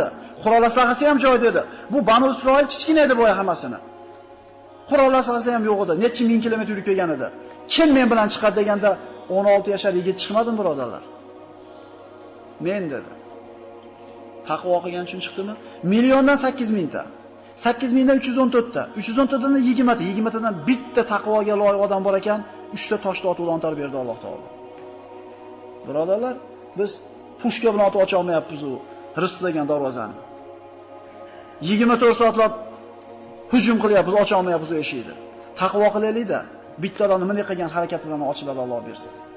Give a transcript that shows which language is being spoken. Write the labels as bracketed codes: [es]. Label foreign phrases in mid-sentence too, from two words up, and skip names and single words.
[uz] Qurol aslahasi ham joyida edi. Bu Banu Isroil kichkina edi bo'yi hammasini. Qurol aslahasi ham yo'q edi. Necha ming kilometr yurib kelgan edi. Kim men bilan chiqadi deganda 16 yoshar yigit chiqmadimi birodarlar? Men dedi. Taqvo qilgan uchun chiqdimi? Milliondan 8000 ta. 8000 dan 314 ta. 314 dan 20 ta. 20 tadan bitta taqvoga loyiq odam bor ekan, 3 ta toshni otib o'lantar berdi Alloh taolo. Birodarlar, biz pushka bilan otib ocha olmayapmiz u rizq degan darvozani. 24 soatlab hujum qilyapmiz, ocha olmayapmiz u eshikni. Taqvo qilaylik-da, bitta odam nima qilgan harakat bilan ochiladi Alloh bersin.